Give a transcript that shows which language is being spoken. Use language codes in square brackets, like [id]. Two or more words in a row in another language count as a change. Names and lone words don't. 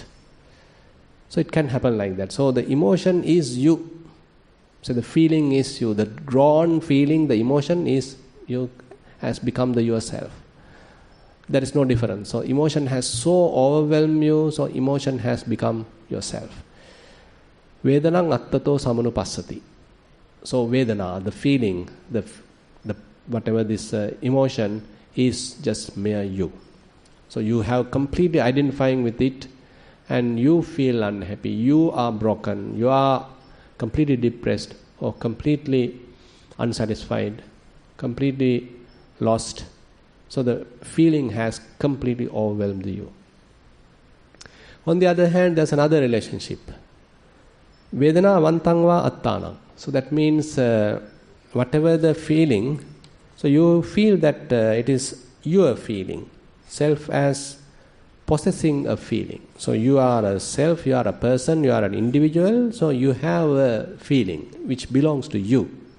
[en] So it can happen like that. So the emotion is you. So the feeling is you. The drawn feeling, the emotion is you, has become the yourself. There is no difference. So emotion has so overwhelmed you, so emotion has become yourself. [pi] Vedanang attato samanupassati. [en] So Vedana, the feeling, the whatever this emotion is just mere you. So you have completely identifying with it and you feel unhappy, you are broken, you are completely depressed or completely unsatisfied, completely lost. So the feeling has completely overwhelmed you. On the other hand, there's another relationship. [pi] Vedana vantangva attanam. [en] So that means whatever the feeling, so you feel that it is your feeling, self as possessing a feeling. So you are a self, you are a person, you are an individual, so you have a feeling which belongs to you.